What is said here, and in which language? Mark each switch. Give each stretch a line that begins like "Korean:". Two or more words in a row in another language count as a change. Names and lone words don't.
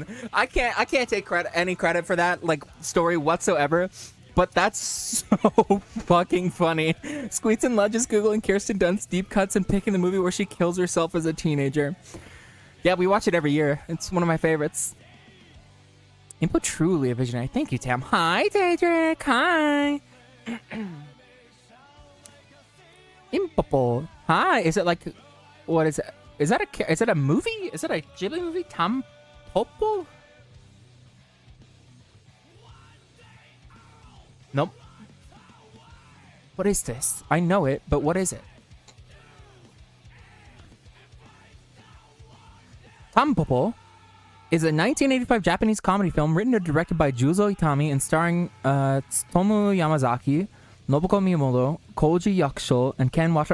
English: I can't take any credit for that like story whatsoever. But that's so fucking funny. Squeets and Lud just Googling Kirsten Dunst deep cuts and picking the movie where she kills herself as a teenager. Yeah, we watch it every year. It's one of my favorites. Impo truly a visionary. Thank you, Tam. Hi, Daedric. Hi. Impopo. Hi. Is it like, what is it? Is it a movie? Is it a Ghibli movie? Tampopo? Nope. What is this? I know it, but what is it? Tampopo is a 1985 Japanese comedy film written and directed by Juzo Itami and starring Tsutomu Yamazaki, Nobuko Miyamoto, Koji Yakusho, and Ken Watanabe.